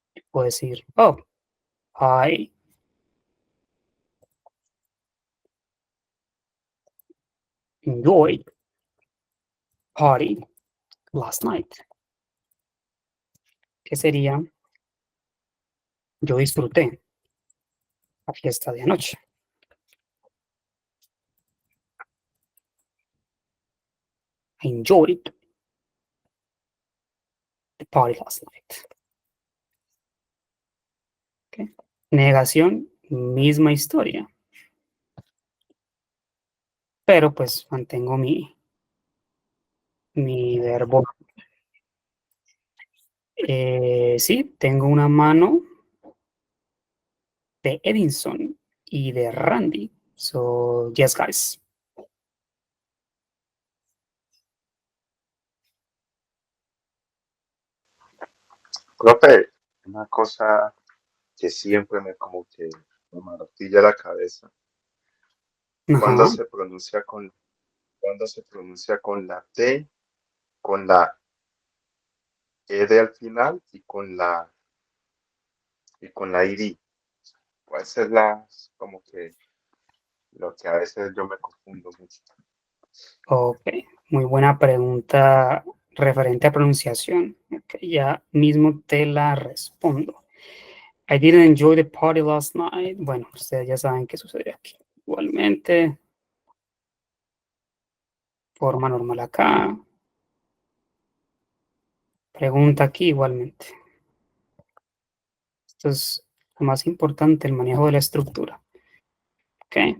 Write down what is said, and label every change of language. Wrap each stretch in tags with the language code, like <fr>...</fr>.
<es>Puedo decir,</es> <en>oh, I enjoyed party last night.</en> <es>¿Qué sería? Yo disfruté la fiesta de anoche.</es> <en>I enjoyed the party last night. ¿Okay?</en> <es>Negación, misma historia. Pero pues mantengo mi verbo. Sí, tengo una mano de Edinson y de Randy.</es> <en>So, yes, guys.</en> <es>Profe, una cosa que siempre me como que me martilla la cabeza. Cuando Ajá. se pronuncia con, cuando se pronuncia con la T, con la ED al final y con la ID. Pues es como que lo que a veces yo me confundo mucho. Ok. Muy buena pregunta referente a pronunciación. Okay, ya mismo te la respondo.</es> <en>I didn't enjoy the party last night.</en> <es>Bueno, ustedes ya saben qué sucedió aquí. Igualmente, forma normal acá. Pregunta aquí igualmente. Esto es lo más importante, el manejo de la estructura. Ok.</es>